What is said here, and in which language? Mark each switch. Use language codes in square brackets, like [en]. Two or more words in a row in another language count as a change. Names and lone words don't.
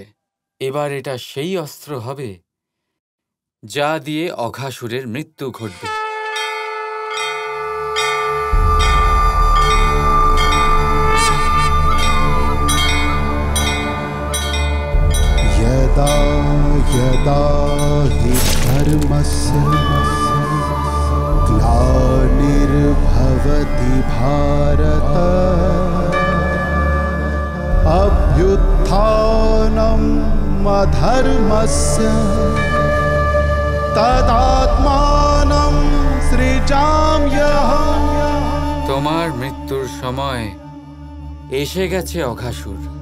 [bn] এবার এটা সেই অস্ত্র হবে যা দিয়ে অঘাসুরের মৃত্যু ঘটবে। [sa] यदा यदा हि धर्मस्य ग्लानिर्भवति भारत अभ्युत्थानम् अधर्मस्य तदात्मानं सृजाम्यहम्। [bn] তোমার মৃত্যুর সময় এসে গেছে অঘাসুর।